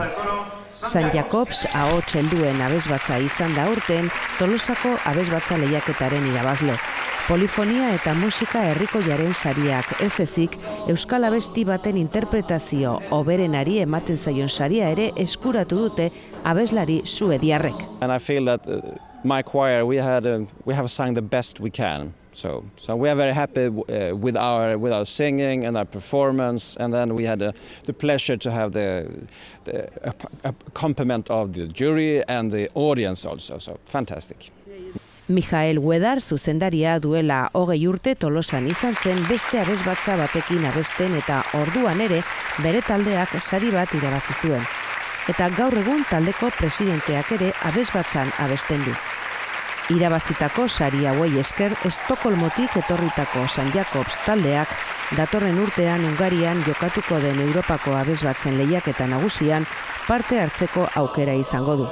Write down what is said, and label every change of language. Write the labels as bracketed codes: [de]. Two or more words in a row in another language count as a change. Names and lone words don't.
[eu] San Jakobs ahots helduen abesbatza izan da aurten Tolosako abesbatza lehiaketaren irabazle. Polifonia eta musika herrikoiaren sariak ez ezik, euskal abesti baten interpretazio hoberenari ematen zaion saria ere eskuratu dute abeslari suediarrek. [en] And I feel that my choir we have sung the best we can. So we are very happy with our singing and our performance, and then we had the pleasure to have the accompaniment of the jury and the audience also. So fantastic. [eu] Michael Wedar zuzendaria duela 20 urte Tolosan izan zen beste abesbatza batekin abesten eta orduan ere bere taldeak sari bat irabazi zuen. Eta gaur egun taldeko presidenteak ere abesbatzan abesten du. Irabazitako sari hauei esker Estokolmotik etorritako San Jakobs taldeak datorren urtean Hungarian jokatuko den Europako abesbatzen lehiaketa nagusian parte hartzeko aukera izango du.